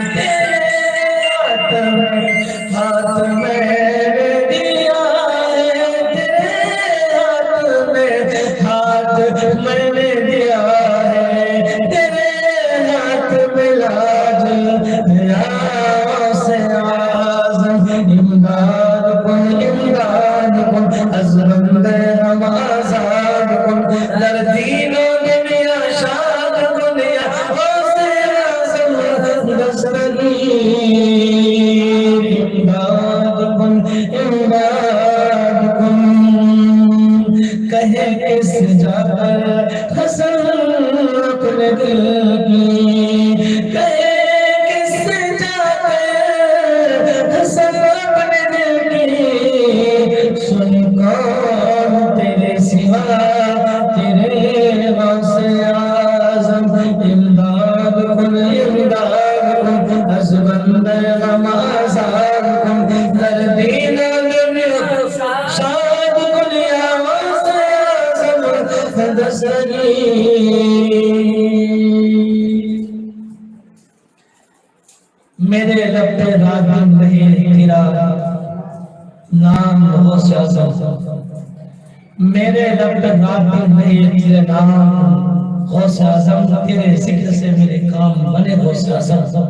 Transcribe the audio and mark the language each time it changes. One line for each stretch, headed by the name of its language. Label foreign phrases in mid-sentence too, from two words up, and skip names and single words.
Urdu: ہاتھ میں دیا ہے، تیرے ہاتھ میں نے دیا ہے، تیرے ہاتھ میں لاج یا غوث اعظم،
Persian: امداد کن عظمت ہم آزاد کن، در دین و دنیا شاد کن یا غوث اعظم
Urdu: دستگیر،
Persian: امداد کن
Urdu: کہے کس جا کر حسن اپنے دل کی، کہے کس جا کر حسن اپنے دل کی، سن کون تیرے سوا تیرے غوث اعظم،
Persian: امداد کن عظمت غم آزاد کن، در دین و دنیا شاد کن یا غوث اعظم
Urdu: دستگیر، میرے لب پہ رات دن رہے تیرا نام غوث اعظم، میرے لب پہ رات دن رہے تیرا نام غوث اعظم، تیرے ذکر سے میرے کام بنے غوث اعظم،